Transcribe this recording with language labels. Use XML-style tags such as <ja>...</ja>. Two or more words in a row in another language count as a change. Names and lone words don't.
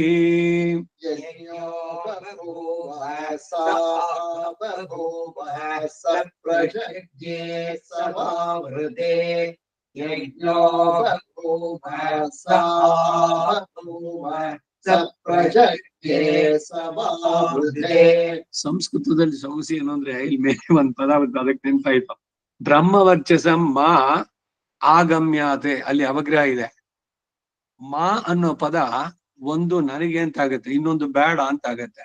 <sa>ಯಜ್ಞೋ ಬಭೂವ ಸ ಬಭೂವ ಸ ಪ್ರಜಜ್ಞೆ ಸ ವಾವೃಧೇ. ಯಜ್ಞೋ ಬಭೂವ ಸ ಬಭೂವ ಸ ಪ್ರಜಜ್ಞೆ ಸ ವಾವೃಧೇ.</sa> <kn>ಸಂಸ್ಕೃತದಲ್ಲಿ ಸಮಸ್ಯೆ ಏನು ಅಂದ್ರೆ ಇಲ್ಲಿ ಮೇಲೆ ಒಂದ್ ಪದ ಬರ್ತದೆ, ಅದಕ್ಕೆ ನೆನಪಾಯ್ತು.</kn> <sa>ಬ್ರಹ್ಮವರ್ಚಸಂ ಮಾ ಆಗಮ್ಯಾತೆ</sa> <kn>ಅಲ್ಲಿ ಅವಗ್ರಹ ಇದೆ. ಮಾ ಅನ್ನೋ ಪದ ಒಂದು ನನಗೆ ಅಂತ ಆಗತ್ತೆ, ಇನ್ನೊಂದು ಬೇಡ ಅಂತ ಆಗತ್ತೆ.</kn>